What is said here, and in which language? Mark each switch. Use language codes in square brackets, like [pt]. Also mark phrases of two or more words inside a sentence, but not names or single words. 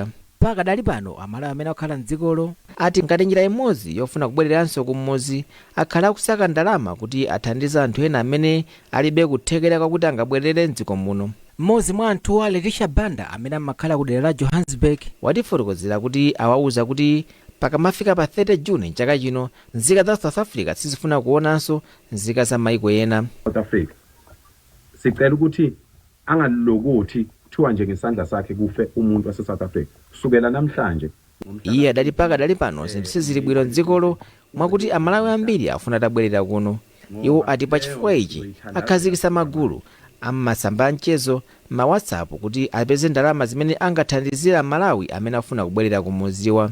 [ny] Pakadali pano Amalawi amene akhala mdzikolo ati ngati njira imodzi yofuna kubwereranso kumudzi akhala akusaka ndalama kuti athandize anthu ena amene alibe kuthekera kwakuti angabwerere mdziko muno. Mmodzi mwa anthu Letisha Banda amene amakhala ku dera la Johannesburg watifotokozera kuti awauza kuti pakamafika pa 30 June chaka chino nzika za South Africa sizifuna kuonanso nzika za mayiko ena. [zu] South Africa sicela ukuthi angalokothi kuthiwa nje ngesandla sakhe kufe umuntu wase South Africa kusukela namhlanje. [ny] Iye adati pakadali pano zinthu sizili bwino mdzikolo mwakuti Amalawi ambiri afuna tabwerera kuno. Iwo ati pa chifukwa ichi akhazikitsa magulu ammasamba amchezo ma WhatsApp kuti apeze ndalama zimene angathandizira Malawi amene afuna kubwerera kumudziwa.